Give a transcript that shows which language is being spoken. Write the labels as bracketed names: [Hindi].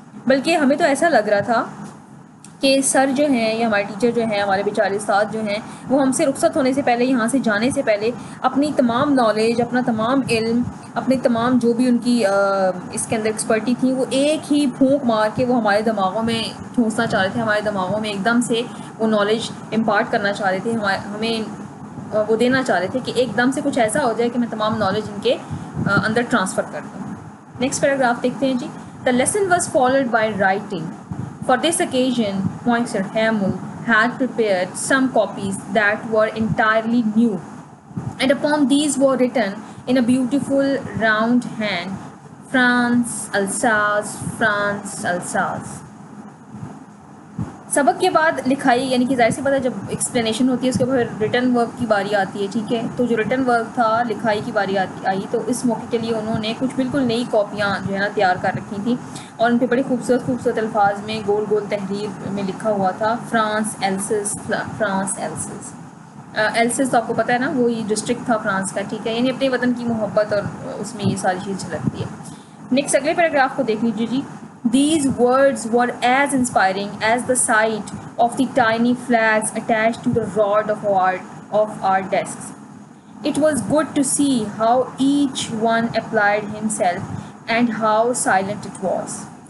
[Hindi] बल्कि हमें तो ऐसा लग रहा था कि सर जो हैं या हमारे टीचर जो हैं, हमारे बेचारे उस्ताद जो हैं, वो हमसे रुखसत होने से पहले, यहाँ से जाने से पहले अपनी तमाम नॉलेज, अपना तमाम इल्म, अपनी तमाम जो भी उनकी इसके अंदर एक्सपर्टी थी, वो एक ही फूंक मार के वो हमारे दिमागों में ठूंसना चाह रहे थे, हमारे दिमागों में एकदम से वो नॉलेज इम्पार्ट करना चाह रहे थे, हमें वो देना चाह रहे थे कि एकदम से कुछ ऐसा हो जाए कि मैं तमाम नॉलेज इनके अंदर ट्रांसफ़र कर दूँ। नेक्स्ट पैराग्राफ देखते हैं जी। [English] The lesson was followed by writing. For this occasion, Mr. Hamill had prepared some copies that were entirely new, and upon these were written in a beautiful round hand, France Alsace, France Alsace. [Hindi] सबक के बाद लिखाई, यानी कि ज़ाहिर सी बात है जब एक्सप्लेनेशन होती है उसके बाद रिटर्न वर्क की बारी आती है, ठीक है। तो जो रिटर्न वर्क था, लिखाई की बारी आई, तो इस मौके के लिए उन्होंने कुछ बिल्कुल नई कॉपियाँ जो है ना तैयार कर रखी थी, और उन पर बड़े खूबसूरत अल्फाज में गोल गोल तहरीर में लिखा हुआ था, France else's, France else's. Else's तो आपको पता है ना, वो ये डिस्ट्रिक्ट था फ्रांस का, ठीक है, यानी अपने वतन की मोहब्बत और उसमें ये सारी चीज़ झलकती है। नेक्स्ट अगले पैराग्राफ को देख लीजिए जी। [English] These words were as inspiring as the sight of the tiny flags attached to the rod of our desks. It was good to see how each one applied himself and how silent it was.